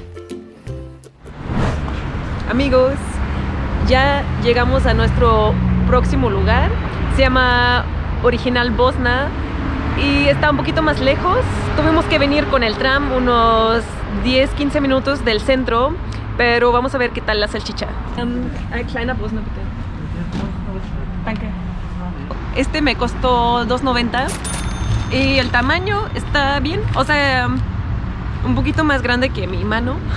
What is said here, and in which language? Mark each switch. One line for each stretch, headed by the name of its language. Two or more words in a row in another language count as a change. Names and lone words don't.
Spanish: Amigos, ya llegamos a nuestro próximo lugar. Se llama Original Bosna y está un poquito más lejos. Tuvimos que venir con el tram unos 10-15 minutos del centro, pero vamos a ver qué tal la salchicha.
German: Ein kleiner Bosna bitte. Danke.
Spanish: Este me costó 2,90 y el tamaño está bien, o sea, un poquito más grande que mi mano.